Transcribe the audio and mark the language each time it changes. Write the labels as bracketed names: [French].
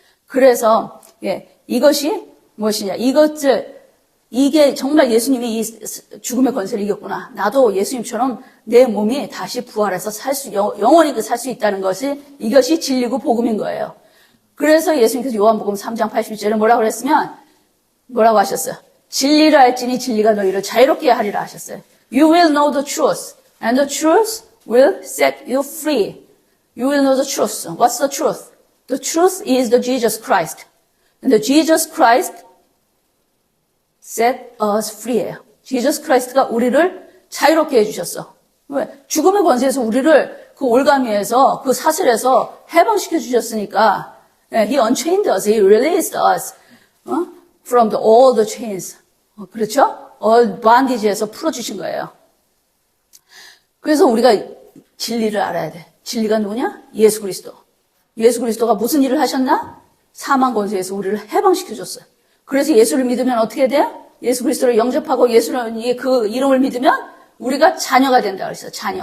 [Korean] 그래서 이것이 무엇이냐, 이게 정말 예수님이 이 죽음의 권세를 이겼구나. 나도 예수님처럼 내 몸이 다시 부활해서 영원히 살 수 있다는 것이, 이것이 진리고 복음인 거예요. 그래서 예수님께서 요한복음 3장 80절에 뭐라고 그랬으면, 뭐라고 하셨어요? 진리를 알지니 진리가 너희를 자유롭게 하리라 하셨어요. [English] You will know the truth, and the truth will set you free. You will know the truth. What's the truth? The truth is the Jesus Christ. And the Jesus Christ set us free예요. [Korean] Jesus Christ가 우리를 자유롭게 해주셨어. 왜? 죽음의 권세에서 우리를 그 올가미에서, 그 사슬에서 해방시켜 주셨으니까, [English] He unchained us. He released us from all the chains. [Korean] 그렇죠? [English] All bondage [Korean] 에서 풀어주신 거예요. 그래서 우리가 진리를 알아야 돼. 진리가 누구냐? 예수 그리스도. 예수 그리스도가 무슨 일을 하셨나? 사망 권세에서 우리를 해방시켜줬어요. 그래서 예수를 믿으면 어떻게 돼요? 예수 그리스도를 영접하고 예수의 그 이름을 믿으면 우리가 자녀가 된다 그랬어요. 자녀.